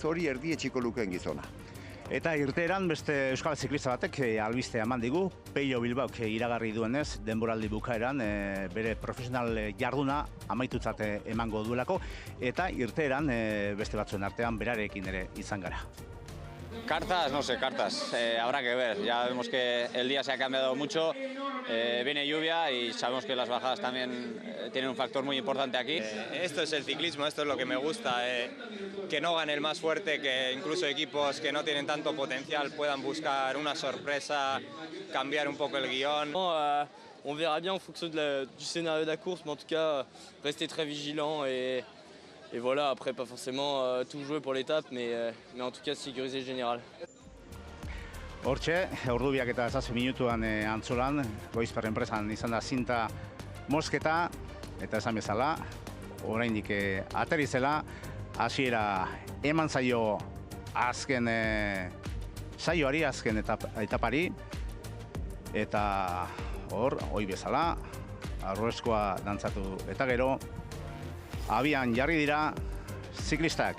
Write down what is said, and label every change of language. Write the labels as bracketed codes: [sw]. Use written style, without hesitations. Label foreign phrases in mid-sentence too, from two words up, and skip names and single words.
[eu] hori erdietsiko lukeen gizona. Eta irteeran beste euskal ziklista batek albistea eman digu, Pello Bilbaok iragarri duenez, denboraldi bukaeran bere profesional jarduna amaitutzat emango duelako, eta irteeran beste batzuen artean berarekin ere izan gara. [es] Cartas, no sé, cartas. Habrá que ver. Ya vemos que el día se ha cambiado mucho. Viene lluvia y sabemos que las bajadas también tienen un factor muy importante aquí. Esto es el ciclismo, esto es lo que me gusta. Que no gane el más fuerte, que incluso equipos que no tienen tanto potencial puedan buscar una sorpresa, cambiar un poco el guión. [fr] On verra bien en fonction du scénario de la course, mais en tout cas, rester très vigilant et voilà, après pas forcément tout jouer pour l'étape, mais en tout cas sécuriser le général. [eu] Hortxe, ordubiak eta 7 minutuan Antzolan, Goizper enpresan izan da zinta mosketa, eta esan bezala, oraindik ateri zela, hasiera eman zaio azken saioari, azken etapari, eta hor, oi bezala, arroeskoa dantzatu eta gero, abian jarri dira ziklistak.